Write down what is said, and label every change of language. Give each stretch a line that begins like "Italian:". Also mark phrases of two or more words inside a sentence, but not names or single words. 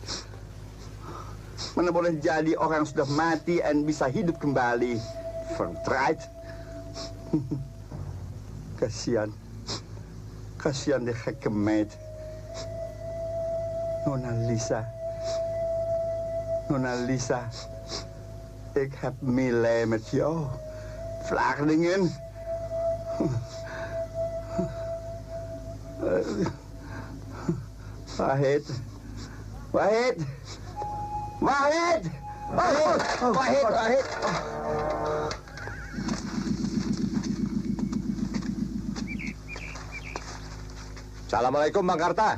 Indonesian: Mana boleh jadi orang yang sudah mati dan bisa hidup kembali.
Dutch: Verdraaid. Kasihan. Kasihan die gekke meid. Nona Lisa. Nona Lisa. Ik heb meelij met jou. Flardingen.
Indonesian: Wahid. Wahid. Wahid. Wahid. Wahid. Wahid. Assalamualaikum Bang Karta.